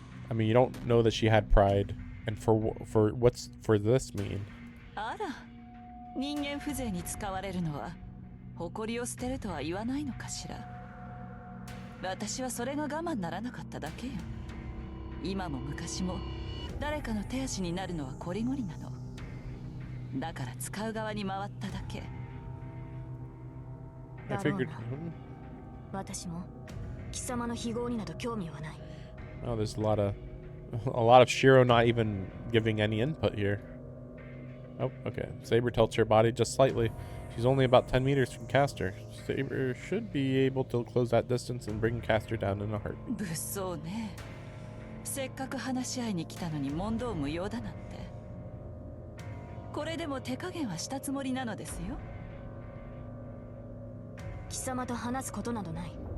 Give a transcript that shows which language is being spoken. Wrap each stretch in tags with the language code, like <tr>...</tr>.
<en>I mean, you don't know that she had pride, and for what's for this mean?</en> <ja>あら、人間風情に使われるのは誇りを捨てるとは言わないのかしら。私はそれが我慢ならなかっただけよ。今も昔も誰かの手足になるのはこりごりなの。だから使う側に回っただけ。</ja> <en>I figured.</en> <ja>私も貴様の非業になど興味はない。</ja> <en>Oh, there's a lot of Shiro not even giving any input here. Oh, okay. Saber tilts her body just slightly. She's only about 10 meters from Caster. Saber should be able to close that distance and bring Caster down in a heartbeat.</en> <ja>物騒ね。せっかく話し合いに来たのに問答無用だなんて。これでも手加減はしたつもりなのですよ。貴様と話すことなどない。</ja>